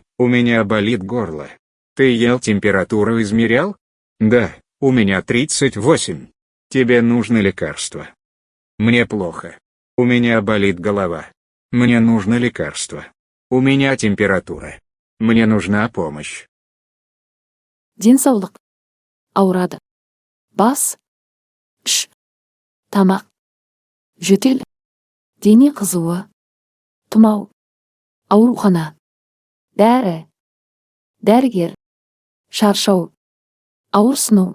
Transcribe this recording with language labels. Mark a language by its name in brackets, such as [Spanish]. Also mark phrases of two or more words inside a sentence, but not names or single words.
[Russian] У меня болит горло. Ты ел, температуру измерял? Да, у меня 38. Тебе нужно лекарство. Мне плохо. У меня болит голова. Мне нужно лекарство. У меня температура. Мне нужна помощь. [Kazakh] Денсаулық. Ауырады. Бас. Іш. Тамақ. Жөтел. Дене қызуы. Тұмау. Аурухана. Дәрі. Дәрігер. Шаршау. Ауырсыну.